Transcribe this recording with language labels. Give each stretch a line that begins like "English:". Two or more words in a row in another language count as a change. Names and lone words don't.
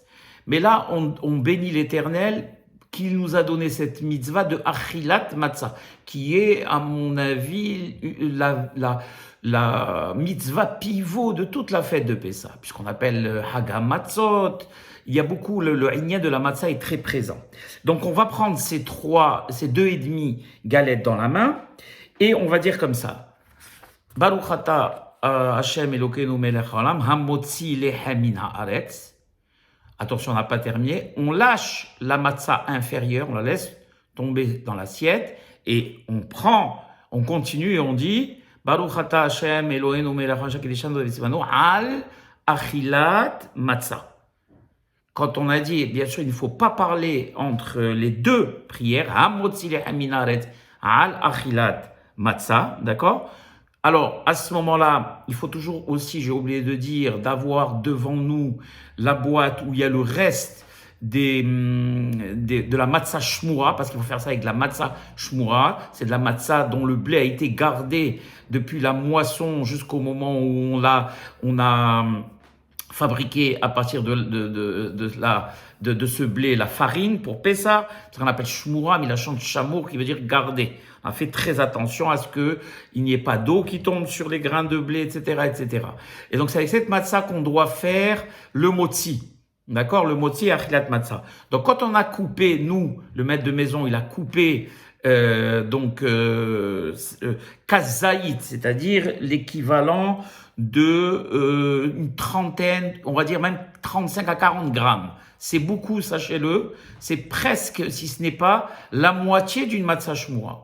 French: Mais là, on bénit l'Éternel qu'il nous a donné cette mitzvah de
Hebrew: אכילת מצה,
French: qui est, à mon avis, la mitzvah pivot de toute la fête de Pessah, puisqu'on appelle
Hebrew: חג המצות.
French: Il y a beaucoup, le Inyan de la Matzah est très présent. Donc, on va prendre ces 2,5 galettes dans la main, et on va dire comme ça.
Hebrew: ברוך אתה השם אלוקינו מלך העולם המוציא לחם מן הארץ.
French: Attention, on n'a pas terminé. On lâche la matzah inférieure, on la laisse tomber dans l'assiette et on continue et on dit
Hebrew: ברוך אתה השם אלוהינו מלך העולם שקדשנו וצונו על אכילת מצה.
French: Quand on a dit, bien sûr, il ne faut pas parler entre les deux prières,
Hebrew: המוציא לחם מן הארץ על אכילת מצה,
French: d'accord? Alors, à ce moment-là, il faut toujours aussi, j'ai oublié de dire, d'avoir devant nous la boîte où il y a le reste de la
Hebrew: מצה שמורה,
French: parce qu'il faut faire ça avec de la
Hebrew: מצה שמורה.
French: C'est de la matzah dont le blé a été gardé depuis la moisson jusqu'au moment où on a fabriqué à partir de ce blé la farine pour Pessah. C'est ce qu'on appelle shmura, mais la chante chamour qui veut dire garder. On a fait très attention à ce qu'il n'y ait pas d'eau qui tombe sur les grains de blé, etc., etc. Et donc, c'est avec cette matzah qu'on doit faire le motzi. D'accord? Le
Hebrew: מוציא אכילת מצה.
French: Donc, quand on a coupé, nous, le maître de maison, il a coupé, kazaït, c'est-à-dire l'équivalent de une trentaine, on va dire même 35 à 40 grammes. C'est beaucoup, sachez-le. C'est presque, si ce n'est pas, la moitié d'une
Hebrew: מצה שמורה.